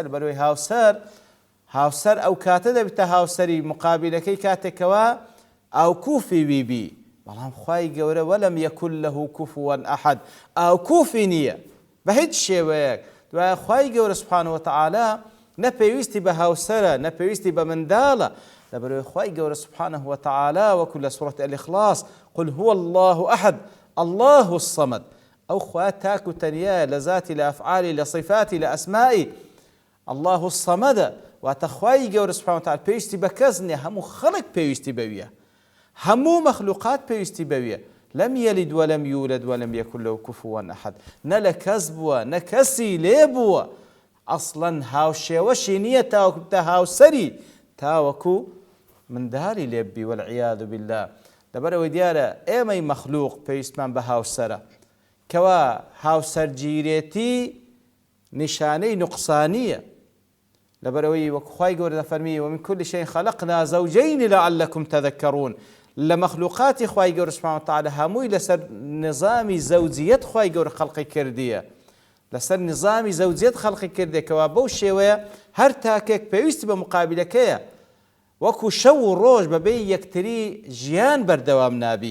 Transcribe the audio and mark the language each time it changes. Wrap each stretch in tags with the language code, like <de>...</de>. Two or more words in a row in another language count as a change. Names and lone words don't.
<ckb>بەرەوەی هاوسەر ئەو کاتە دەبتە هاوسەری مقابلەکەی کاتێکەوە ئاو کوفی بیبی. بەڵام خوای گەورە</ckb> <ar>وەلەم یەکن له کوفوا ئەحەد،</ar> <ckb>ئاو کوفی نییە بە هیچ شێوەیەک. دوایە خوای گەورە</ckb> <ar>سبحانه وتعالى</ar> <ckb>نەپێویستی بە هاوسەرە، نەپێویستی بە منداڵە، لەبەرەوەی خوای گەورە</ckb> <ar>سبحانه وتعالى</ar> <ckb>وەکو لە سوورەتی الإخلاص</ckb> <ar>قل هو الله أحد الله الصمد.</ar> <ckb>ئەو خوا تاک و تەنیایە لە ذاتی، لە ئەفعالی، لە صیفاتی، لە ئەسمائی.</ckb> <ar>الله الصمد</ar> <ckb>واتە خوای گەورە</ckb> <ar>سبحانه وتعالى</ar> <ckb>پێویستی بە کەس نییە، هەموو خەڵک پێویستی بەویە، هەموو مەخلوقات پێویستی بەویە.</ckb> <ar>لم يلد ولم يولد ولم يكن له كفوا أحد.</ar> <ckb>نە لە کەس بووە نە کەسی لێ بووە، ئەسڵەن هاوشێوەشی نییە تاوەکو بتە هاوسەری، تاوەکو منداڵی لێبی</ckb> <ar>والعیاذ بالله.</ar> <ckb>لەبەرەوەی دیارە ئێمەی مەخلوق پێویستمان بە هاوسەرە، کەوا هاوسەرگیرێتی نیشانەی نوقسانیە. لەبەرەوەی وەکو خوای گەورە دەفەرمی</ckb> <ar>ومن كل شيء خلقنا زوجين لعلكم تذكرون.</ar> <ckb>لە مەخلوقاتی خوای گەورە</ckb> <ar>سبحانه وتعالى</ar> <ckb>هەمووی لەسەر نظامی زەوجیەت خوای گەورە خەڵقی کردیە. لەسەر نظامی زەوجێت خەڵقی کردێکەوە بەو شێوەیە هەر تاکێک پێویستی بە مقابلەکەیە وەکو شەو و ڕۆژ بەبێ یەکتری ژیان بەردەوام نابی.</ckb>